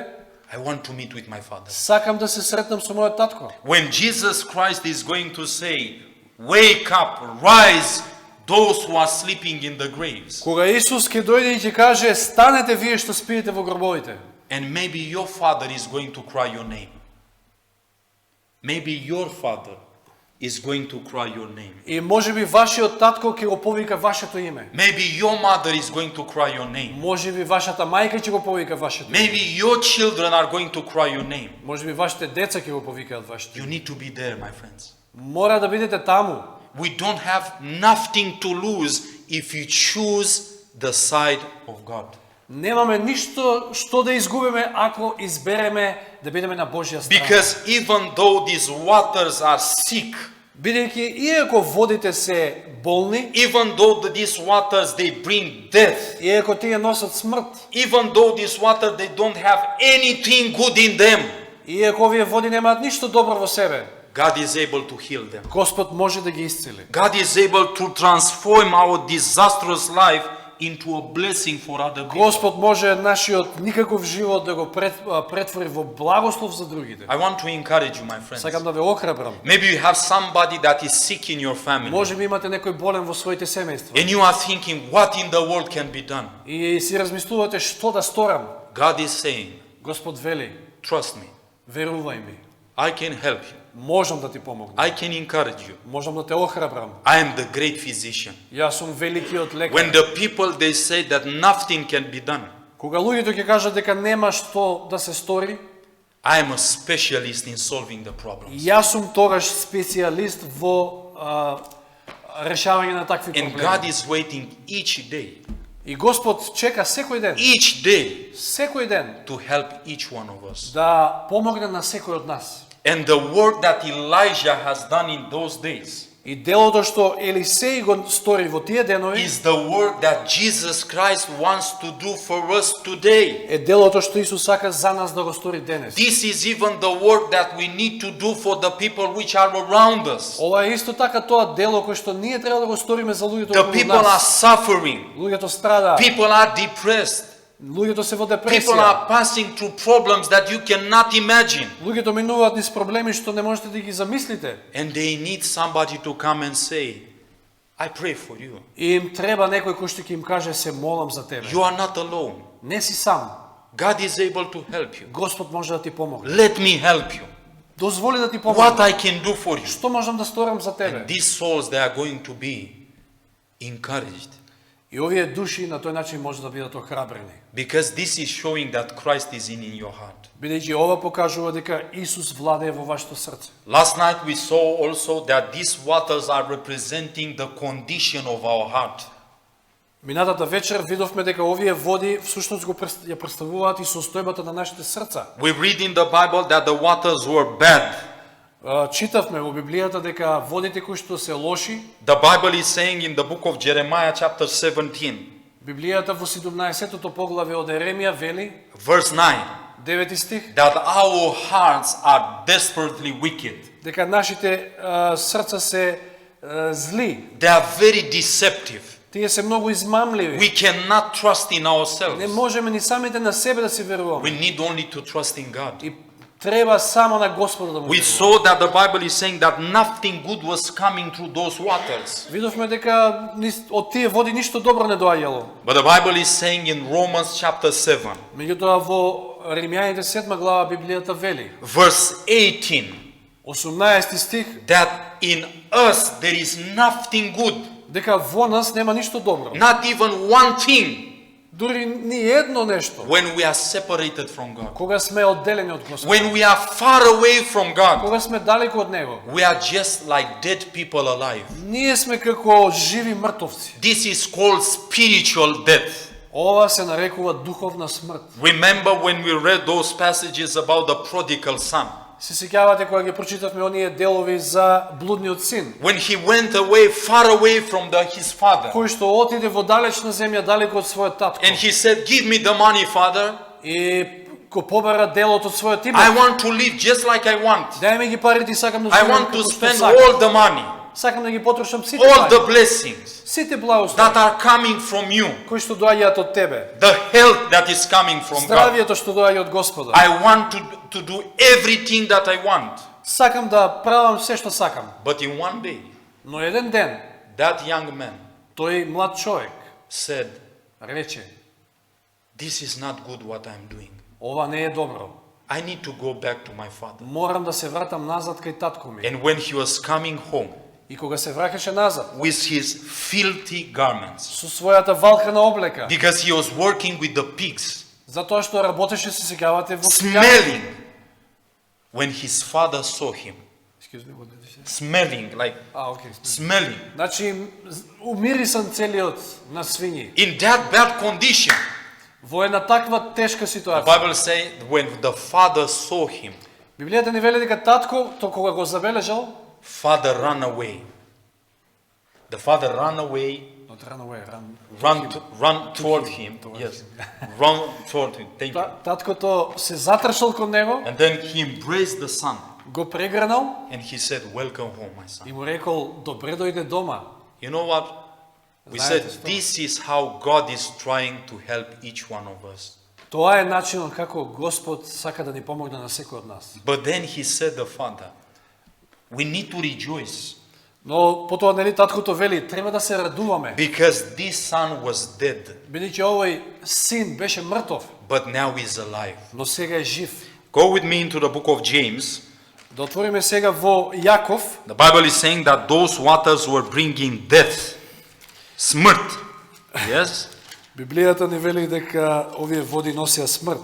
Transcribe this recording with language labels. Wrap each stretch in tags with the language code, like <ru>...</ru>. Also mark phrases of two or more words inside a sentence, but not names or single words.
<en>I want to meet with my father.</en> <mk>сакам да се сретнам со мојот татко.</mk> <en>When Jesus Christ is going to say, wake up, rise, those who are sleeping in the graves.</en> <mk>Кога Исус ќе дојде и ќе каже, станете вие што спиете во гробовите.</mk> <en>And maybe your father is going to cry your name. Maybe your father is going to cry your name.</en> <mk>И можеби вашиот татко ќе го повика вашето име.</mk> <en>Maybe your mother is going to cry your name.</en> <mk>Можеби вашата мајка ќе го повика вашето име.</mk> <en>Maybe your children are going to cry your name.</en> <mk>Можеби вашите деца ќе го повикаат вашето</mk> <en>You</en> <mk>име.</mk> <en>need to be there, my friends.</en> <mk>Мора да бидете таму.</mk> <en>We don't have nothing to lose if you choose the side of God.</en> <mk>Немаме ништо што да изгубиме ако избереме да бидеме на Божја страна.</mk> <en>Because even though these waters are sick,</en> <mk>Бидејќи иако водите се болни,</mk> <en>even though these waters they bring death,</en> <mk>иако тие носат смрт,</mk> <en>even though these waters they don't have anything good in them,</en> <mk>иако овие води немаат ништо добро во себе,</mk> <en>God is able to heal them.</en> <mk>Господ може да ги исцели.</mk> <en>God is able to transform our disastrous life into a blessing for other people.</en> <mk>Господ може нашиот никаков живот да го претвори во благослов за другите.</mk> <en>I want to encourage you, my friends.</en> <mk>Сакам да ве охрабрам.</mk> <en>Maybe you have somebody that is sick in your family.</en> <mk>Може би имате некој болен во своите семејства.</mk> <en>And you are thinking, what in the world can be done?</en> <mk>И си размислувате што да сторам.</mk> <en>God is saying,</en> <mk>Господ вели,</mk> <en>trust me,</en> <mk>верувај ми.</mk> <en>I can help you.</en> <mk>Можам да ти помогнам.</mk> <en>I can encourage you.</en> <mk>Можам да те охрабрам.</mk> <en>I am the great physician.</en> <mk>Јас сум великиот лекар.</mk> <en>When the people they say that nothing can be done,</en> <mk>Кога луѓето ќе кажат дека нема што да се стори,</mk> <en>I am a specialist in solving the problems.</en> <mk>јас сум тогаш специјалист во решавање на такви</mk> <en>And God</en> <mk>проблеми.</mk> <en>is waiting each day,</en> <mk>И Господ чека секој ден,</mk> <en>each day</en> <mk>секој ден</mk> <en>to help each one of us.</en> <mk>да помогне на секој од нас.</mk> <en>And the work that Elijah has done in those days</en> <mk>И делото што Елисеј го стори во тие денови</mk> <en>is the work that Jesus Christ wants to do for us today.</en> <mk>е делото што Исус сака за нас да го стори денес.</mk> <en>This is even the work that we need to do for the people which are around us.</en> <mk>Ова е исто така тоа дело кој што ние треба да го сториме за луѓето</mk> <en>The</en> <mk>околу</mk> <en>people are</en> <mk>нас.</mk> <en>suffering.</en> <mk>Луѓето страдаат,</mk> <en>People are depressed.</en> <mk>луѓето се во</mk> <en>People</en> <mk>депресија.</mk> <en>are passing through problems that you cannot imagine.</en> <mk>Луѓето минуваат низ проблеми што не можете да ги замислите.</mk> <en>And they need somebody to come and say, I pray for you.</en> <mk>И им треба некој кој што ќе им каже се молам за тебе.</mk> <en>You are not alone.</en> <mk>Не си сам.</mk> <en>God is able to help you.</en> <mk>Господ може да ти помогне.</mk> <en>Let me help you.</en> <mk>Дозволи да ти</mk> <en>What</en> <mk>помогне.</mk> <en>I can do for you.</en> <mk>Што можам да сторам за тебе?</mk> <en>These souls, they are going to be encouraged.</en> <mk>И овие души на тој начин може да бидат охрабрени.</mk> <en>Because this is showing that Christ is in your heart.</en> <mk>Бидејќи ова покажува дека Исус владее во вашето срце.</mk> <en>Last night we saw also that these waters are representing the condition of our heart.</en> <mk>Минатата вечер видовме дека овие води всушност ја представуваат и состојбата на нашите срца.</mk> <en>We read in the Bible that the waters were bad.</en> <mk>Читавме во Библијата дека водите кои што се лоши,</mk> <en>The Bible is saying in the book of Jeremiah chapter 17,</en> <mk>Библијата во 17-тото поглавје од Еремија вели,</mk> <en>verse 9,</en> <mk>9 стих,</mk> <en>that our hearts are desperately wicked.</en> <mk>дека нашите срца се зли,</mk> <en>They are very deceptive.</en> <mk>тие се многу измамливи.</mk> <en>We cannot trust in</en> <mk>Не</mk> <en>ourselves.</en> <mk>можеме ни самите на себе да се</mk> <en>We</en> <mk>веруваме.</mk> <en>need only to trust in God.</en> <mk>И треба само на Господа да му</mk> <en>We</en> <mk>веруваме.</mk> <en>saw that the Bible is saying that nothing good was coming through those waters.</en> <mk>Видовме дека од тие води ништо добро не доаѓало.</mk> <en>But the Bible is saying in Romans chapter 7,</en> <mk>Меѓутоа во Римјаните 7 глава Библијата вели,</mk> <en>verse 18,</en> <mk>18 стих,</mk> <en>that in us there is nothing good,</en> <mk>дека во нас нема ништо добро.</mk> <en>not even one thing,</en> <mk>Дури ни едно нешто.</mk> <en>when we are separated from God.</en> <mk>Кога сме одделени од Господ,</mk> <en>When we are far away from God,</en> <mk>кога сме далеко од Него,</mk> <en>we are just like dead people alive.</en> <mk>ние сме како живи мртовци.</mk> <en>This is called spiritual death.</en> <mk>Ова се нарекува духовна смрт.</mk> <en>Remember when we read those passages about the prodigal son?</en> <mk>Се сеќавате кога ги прочитавме оние делови за блудниот син,</mk> <en>When he went away, far away from his father,</en> <mk>кој што отиде во далечна земја, далеко од својот татко.</mk> <en>and he said, "Give me the money, father.</en> <mk>И го побара делот од својот</mk> <en>I</en> <mk>име.</mk> <en>want to live just like I want.</en> <mk>Дај ми ги парите и сакам да</mk> <en>I</en> <mk>живеам</mk> <en>want to</en> <mk>како што</mk> <en>spend</en> <mk>сакам.</mk> <en>all the money,</en> <mk>Сакам да ги потрошам сите</mk> <en>all the</en> <mk>пари,</mk> <en>blessings</en> <mk>сите благослови</mk> <en>that are coming from you,</en> <mk>кои што доаѓаат од тебе,</mk> <en>the health that is coming from God.</en> <mk>здравието што доаѓа од Господа.</mk> <en>I want to do everything that I want."</en> <mk>Сакам да правам се што сакам.</mk> <en>But in one day,</en> <mk>Но еден ден,</mk> <en>that young man</en> <mk>тој млад човек</mk> <en>said,</en> <mk>рече,</mk> <en>"This is not good what I'm doing.</en> <mk>ова не е добро.</mk> <en>I need to go back to my father."</en> <mk>Морам да се вратам назад кај татко ми.</mk> <en>And when he was coming home</en> <mk>И кога се враќаше назад,</mk> <en>with his filthy garments,</en> <mk>со својата валкана облека,</mk> <en>because he was working with the pigs,</en> <mk>затоа што работеше, се сеќавате во</mk> <en>smelling, when his father saw him, Excuse me, what did you say? smelling, like</en> <mk>Окей.</mk> <en>smelling,</en> <mk>Значи, умирисан целиот на свињи.</mk> <en>in that bad condition,</en> <mk>Во една таква тешка</mk> <en>the</en> <mk>ситуација.</mk> <en>Bible says when the father saw him,</en> <mk>Библијата ни вели дека татко, то кога го забележал,</mk> <en>father ran away. The father ran away, not run away, run toward him. Yes, run toward him. Thank you.</en> <mk>Таткото се затршал кон него,</mk> <en>And then he embraced the son,</en> <mk>го прегрнал</mk> <en>and he said, "Welcome home, my son."</en> <mk>и му рекол, добре дојде дома.</mk> <en>You know what? We</en> <mk>Знаете</mk> <en>said</en> <mk>што?</mk> <en>this is how God is trying to help each one of us.</en> <mk>Тоа е начинот како Господ сака да ни помогне на секој од нас.</mk> <en>But then he said, the father, we need to rejoice</en> <mk>Но потоа нели таткото вели, треба да се радуваме,</mk> <en>because this son was dead,</en> <mk>бидејќи овој син беше мртов,</mk> <en>but now he's alive.</en> <mk>но сега е жив.</mk> <en>Go with me into the book of James.</en> <mk>Да отвориме сега во Јаков.</mk> <en>The Bible is saying that those waters were bringing death, smrt. Yes?</en> <mk>Библијата ни вели дека овие води носеа смрт.</mk>